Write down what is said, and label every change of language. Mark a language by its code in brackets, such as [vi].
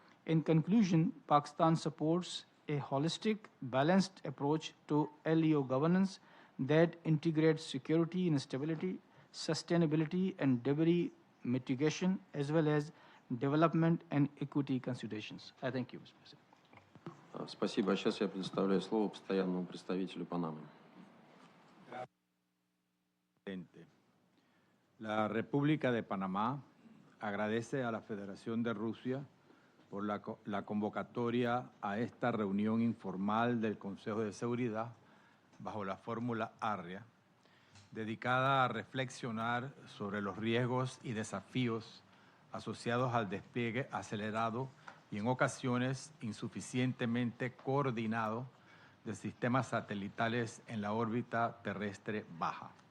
[en] In conclusion, Pakistan supports a holistic, balanced approach to LEO governance that integrates security and stability, sustainability and debris mitigation, as well as development and equity considerations. I thank you, Mr. President. [ru] Спасибо. А сейчас я предоставляю слово постоянному представителю Панамы. [es] La República de Panamá agradece a la Federación de Rusia por la convocatoria a esta reunión informal del Consejo de Seguridad bajo la fórmula Arria, dedicada a reflexionar sobre los riesgos y desafíos asociados al despliegue acelerado y en ocasiones insuficientemente coordinado de sistemas satelitales en la órbita terrestre baja.